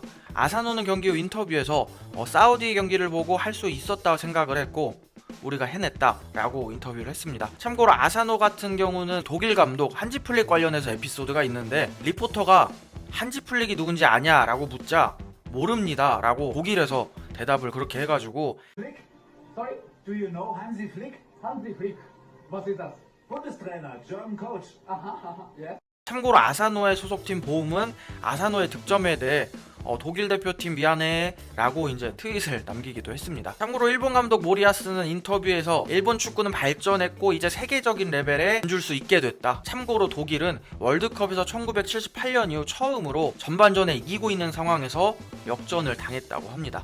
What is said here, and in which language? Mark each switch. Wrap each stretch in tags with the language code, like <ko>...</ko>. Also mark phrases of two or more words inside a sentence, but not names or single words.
<ko>아사노는 경기 후 인터뷰에서 사우디 경기를 보고 할 수 있었다고 생각을 했고 우리가 해냈다 라고 인터뷰를 했습니다. 참고로 아사노 같은 경우는 독일 감독 한지 플릭 관련해서 에피소드가 있는데, 리포터가 한지 플릭이 누군지 아냐 라고 묻자 모릅니다 라고 독일에서 대답을 그렇게 해가지고</ko> <en>Flick? Sorry, do you know Hansi Flick? Hansi Flick.</en> <de>Was ist das? Bundestrainer,</de> <en>German coach. Aha, yes.</en> <ko>참고로 아사노의 소속팀 보움은 아사노의 득점에 대해 독일 대표팀 미안해 라고 이제 트윗을 남기기도 했습니다. 참고로 일본 감독 모리아스는 인터뷰에서 일본 축구는 발전했고 이제 세계적인 레벨에 던질 수 있게 됐다. 참고로 독일은 월드컵에서 1978년 이후 처음으로 전반전에 이기고 있는 상황에서 역전을 당했다고 합니다.</ko>